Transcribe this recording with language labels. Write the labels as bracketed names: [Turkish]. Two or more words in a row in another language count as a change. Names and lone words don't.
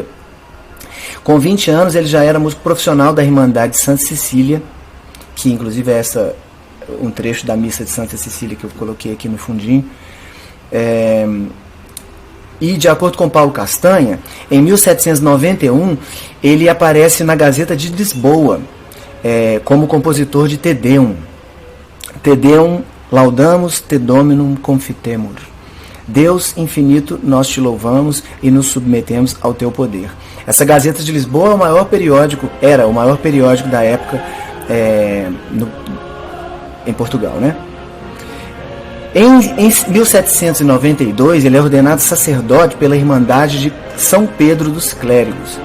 [Portuguese] Com 20 anos ele já era músico profissional da Irmandade de Santa Cecília, que inclusive é um trecho da missa de Santa Cecília que eu coloquei aqui no fundinho. E de acordo com Paulo Castanha, em 1791 ele aparece na Gazeta de Lisboa como compositor de Te Deum. [Latin] Te Deum laudamus te Dominum confitemur. [Portuguese] Deus infinito, nós te louvamos e nos submetemos ao teu poder. Essa Gazeta de Lisboa era o maior periódico da época em Portugal, né? Em 1792, ele é ordenado sacerdote pela Irmandade de São Pedro dos Clérigos.